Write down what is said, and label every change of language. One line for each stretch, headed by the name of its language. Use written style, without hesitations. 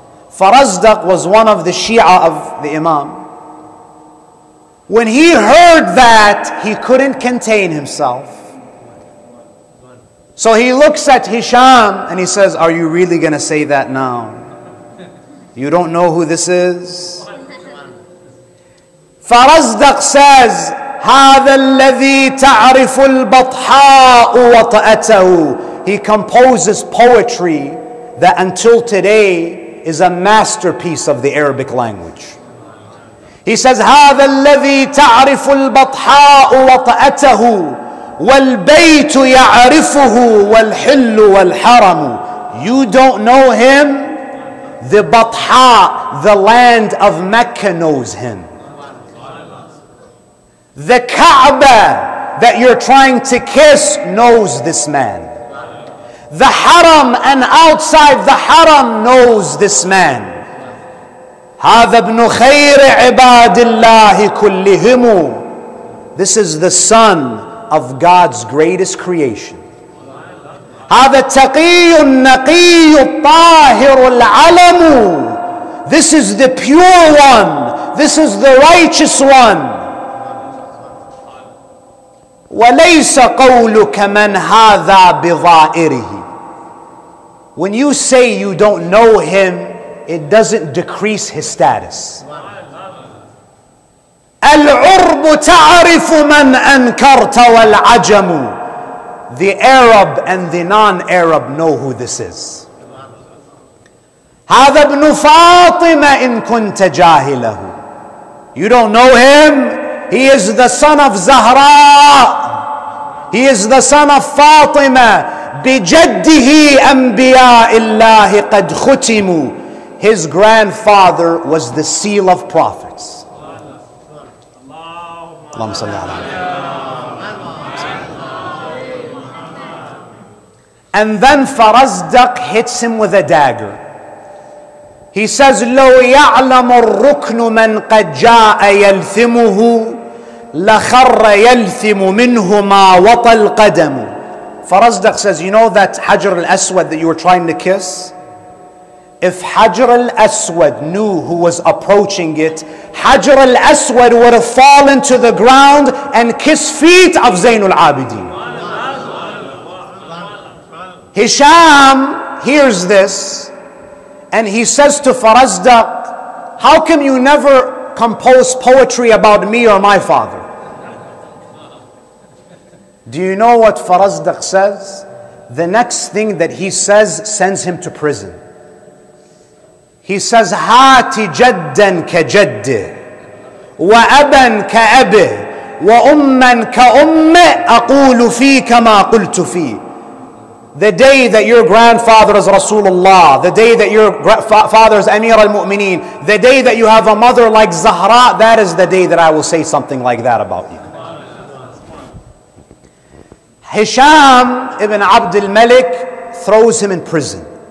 English: Farazdaq was one of the Shia of the Imam. When he heard that, he couldn't contain himself. So he looks at Hisham and he says, are you really going to say that now? You don't know who this is? Farazdaq says,
Arabic: هذا الذي تعرف البطحاء وطأته.
English: He composes poetry that until today is a masterpiece of the Arabic language. He says,
Arabic: هذا الذي تعرف البطحاء وطأته وَالْبَيْتُ يَعْرِفُهُ وَالْحِلُّ وَالْحَرَمُ.
English: You don't know him? The Batha, the land of Mecca, knows him. The Kaaba that you're trying to kiss knows this man. The Haram and outside the Haram knows this man.
Arabic: هَذَا ابْنُ خَيْرِ عِبَادِ اللَّهِ كُلِّهِمُ.
English: This is the son of God's greatest creation.
Arabic: هذا التقي النقي الطاهر العلم.
English: This is the pure one. This is the righteous one.
Arabic: وليس قولك من هذا بظائره.
English: When you say you don't know him, it doesn't decrease his status.
Arabic: العرب تعرف من أنكرت والعجم.
English: The Arab and the non-Arab know who this is.
Arabic: هذا ابن فاطمة إن كنت جاهله.
English: You don't know him? He is the son of Zahra. He is the son of Fatima.
Arabic: بجده أنبياء الله قد ختموا.
English: His grandfather was the seal of prophets.
Arabic: اللهم صل على.
English: And then Farazdaq hits him with a dagger. He says,
Arabic: لو يعلم الركن من قد جاء يلثمه لخر يلثم منه ما وطى القدم.
English: Farazdaq says, you know that Hajar al-Aswad that you were trying to kiss? If Hajar al-Aswad knew who was approaching it, Hajar al-Aswad would have fallen to the ground and kissed feet of Zainul Abidin. Hisham hears this and he says to Farazdaq, how come you never compose poetry about me or my father? Do you know what Farazdaq says? The next thing that he says sends him to prison. He says,
Arabic: هات جدا كجده وأبا كأبه وأما كأمه أقول فيك ما قلت فيه.
English: The day that your grandfather is Rasulullah, the day that your father is Amir al-Mu'mineen, the day that you have a mother like Zahra, that is the day that I will say something like that about you. Hisham ibn Abd al-Malik throws him in prison.